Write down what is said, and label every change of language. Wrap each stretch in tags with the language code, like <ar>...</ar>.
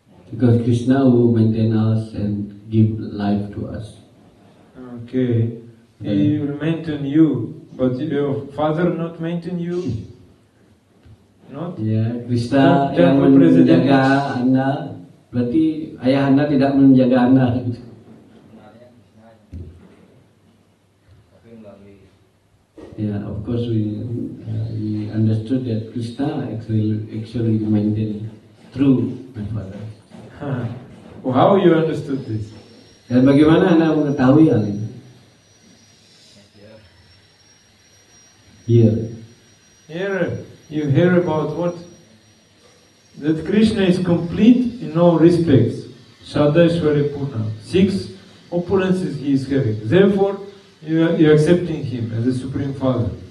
<en>Because Krishna will maintain us and give life to us. Okay. He will maintain you, but your father not maintain you? Not?</en> <id>Ya, Krishna yang</id> <en>Temple President.</en> <id>menjaga Anda, berarti ayah Anda tidak menjaga Anda. Sebenarnya Krishna tapi melalui</id> <en>Yeah, of course we understood that Krishna actually maintained through my father. Well, how you understood this?</en> <id>Dan bagaimana Anda mengetahui hal ini?</id> <en>Here. Here you hear about what? That Krishna is complete in all respects. Shadaishwari Purna. 6 opulences he is having. Therefore, you are accepting him as the Supreme Father.</en>